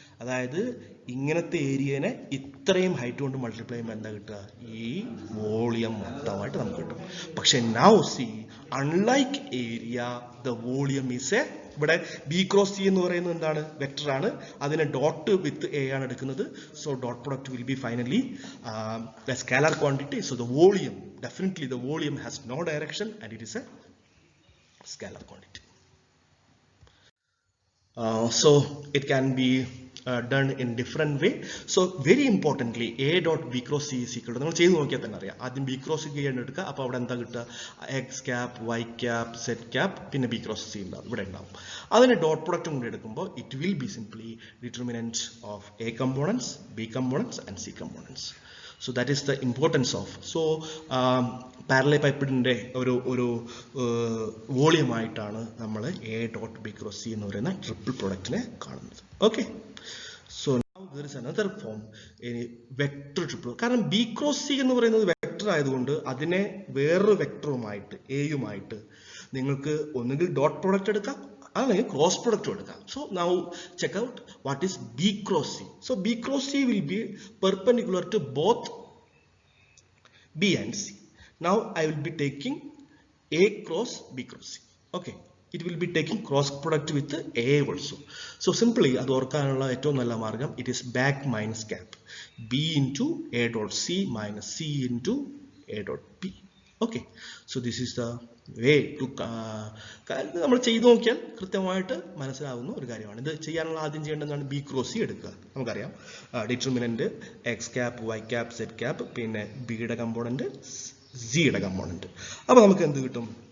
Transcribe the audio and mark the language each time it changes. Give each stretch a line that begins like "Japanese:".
Malayalam: അതായത് ഇങ്ങനത്തെ ഏരിയനെ ഇത്രയും ഹൈറ്റ് കൊണ്ട് മൾട്ടിപ്ലൈ ചെയ്യുമ്പോൾ എന്താ കിട്ടുക, ഈ വോളിയം മൊത്തമായിട്ട് നമുക്ക് കിട്ടും. പക്ഷെ
English: now C, unlike area, the volume is a
Malayalam: ഇവിടെ ബി ക്രോസ് സി എന്ന് പറയുന്നത് എന്താണ്? വെക്ടർ ആണ്. അതിനെ ഡോട്ട് വിത്ത് എ ആണ് എടുക്കുന്നത്.
English: So dot product will be finally a scalar quantity. So the volume, definitely the volume has no direction and it is a scalar quantity. So it can be done in different way. So very importantly, a dot b cross c is equal to,
Malayalam: നമ്മൾ ചെയ്ത് നോക്കിയാൽ തന്നെ അറിയാം. ആദ്യം b cross c എടുക്കുക. അപ്പോൾ അവിടെ എന്താ കിട്ടുക? x cap, y cap, z cap, പിന്നെ b cross c ഉണ്ടാവും, ഇവിടെ ഉണ്ടാവും. അതിന് ഡോട്ട് പ്രൊഡക്റ്റും കൂടി എടുക്കുമ്പോൾ
English: it will be simply determinant of a components, b components and c components. So that is the importance of.
Malayalam: So parallel പൈപ്പിൻ്റെ ഒരു volume ആയിട്ടാണ് നമ്മൾ A dot B cross C എന്ന് പറയുന്ന ട്രിപ്പിൾ പ്രൊഡക്റ്റിനെ കാണുന്നത്.
English: Okay, so now there is another form, vector triple.
Malayalam: കാരണം B cross C എന്ന് പറയുന്നത് വെക്ടർ ആയതുകൊണ്ട് അതിനെ വേറൊരു വെക്ടറുമായിട്ട് എയുമായിട്ട് നിങ്ങൾക്ക് ഒന്നുകിൽ ഡോട്ട് പ്രൊഡക്റ്റ് എടുക്കാം അല്ലെങ്കിൽ ക്രോസ് പ്രൊഡക്റ്റ് എടുക്കാം.
English: So now check out what is B cross C. So B cross C will be perpendicular to both B and C. Now I will be taking A cross B cross C. Okay, it will be taking cross product with A also. So simply
Malayalam: അത് ഓർക്കാനുള്ള ഏറ്റവും നല്ല മാർഗം,
English: it is back minus cap, B into A dot C minus C into A dot B. Okay, so this is the way to
Malayalam: നമ്മൾ ചെയ്തു നോക്കിയാൽ കൃത്യമായിട്ട് മനസ്സിലാവുന്ന ഒരു കാര്യമാണ്. ഇത് ചെയ്യാനുള്ള ആദ്യം ചെയ്യേണ്ടതാണ് ബി ക്രോസ് സി എടുക്കുക. നമുക്കറിയാം determinant X cap, Y cap, Z cap, പിന്നെ ബിയുടെ കമ്പോണന്റ്, സിയുടെ കമ്പോണന്റ്. അപ്പോൾ നമുക്ക് എന്ത് കിട്ടും?